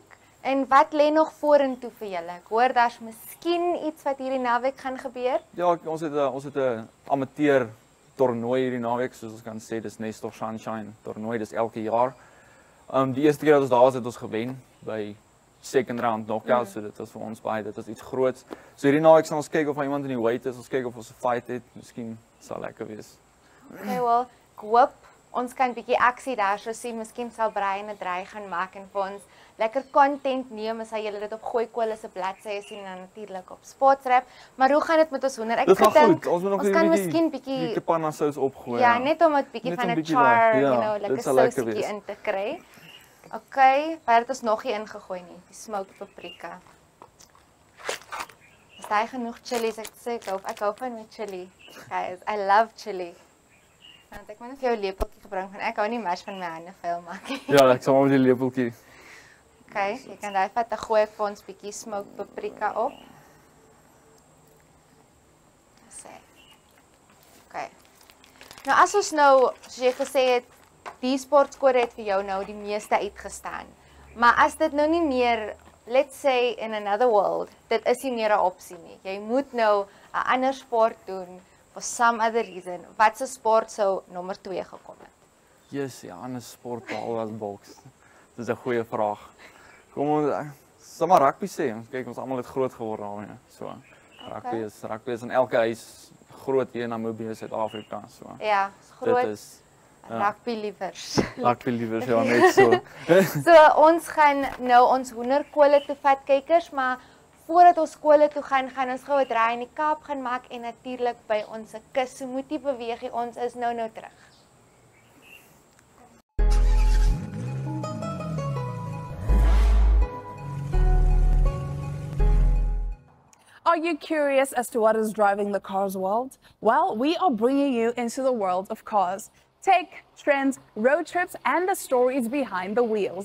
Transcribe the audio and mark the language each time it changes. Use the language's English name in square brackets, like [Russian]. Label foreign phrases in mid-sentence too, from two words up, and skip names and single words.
[Afrikaans] En wat lê nog vorentoe vir julle? Ek hoor daar's miskien iets wat hierdie naweek gaan gebeur. Ja, ons het 'n amateur toernooi hierdie naweek, soos ons kan sê, dis Nest of Sunshine toernooi, dis elke jaar. Die eerste keer dat ons daar was, het ons gewen by [English] second round knockout, [Afrikaans] so dit was vir ons baie, dit was iets groots. So hierdie naweek sal ons kyk of iemand in die weight is, ons kyk of ons 'n fight het, miskien sal lekker wees. Okay, wel, ek hoop ons kan 'n bietjie aksie daar so sien. Miskien sal Brian 'n draai gaan maak en vir ons lekker content neem as hy julle dit op Gooi Kolle se bladsy sien en natuurlik op Sportsrap. Maar hoe gaan dit met ons hoender? Ek Dit gaan gedink goed. Ons moet nog ons kan miskien bietjie panna sous opgooi. ja, net om 'n bietjie Net van een 'n bietjie char, daar, ja, [English] you know, [Afrikaans] dit lekker sal lekker sousietjie wees. in te kry. Okay, maar dit is nog nie ingegooi nie. Die [English] smoked paprika. [Afrikaans] Is daar genoeg chilies? Ek sê ek hou van met chili. [English] Guys, I love chili. [Afrikaans] Want ek moet net vir jou 'n lepeltjie gebring van ek hou nie mers van my hande vuil maak nie. Ja, ek sal maar met die lepeltjie. Okay, jy kan daai vat, dan gooi ek vir ons bietjie [English] smoked paprika [Afrikaans] op. Sê. Okay. Nou as ons nou, soos jy gesê het, die sportskode het vir jou nou die meeste uitgestaan. Maar as dit nou nie meer, [English] let's say in another world, [Afrikaans] dit is nie meer 'n opsie nie. Jy moet nou 'n ander sport doen [English] for some other reason. [Afrikaans] Watse sport sou nommer 2 gekom het? Yes, ja, 'n sport behalwe as boks. Dis 'n goeie vraag. Kom ons sal maar rugby sê. Ons kyk ons almal het groot geword daarmee. So rugby is in elke huis groot hier in Namibië, Suid-Afrika, so. Ja, is groot. Dit is rugby liewers. rugby liewers, ja, net so. So ons gaan nou ons hoenderkole toe vat kykers, maar voordat ons skole toe gaan, gaan ons gou 'n draai in die Kaap gaan maak en natuurlik by ons kus. So moet nie beweeg nie, ons is nou terug. [English] Are you curious as to what is driving the cars world? Well, we are bringing you into the world of cars. Tech, trends, road trips, and the stories behind the wheels.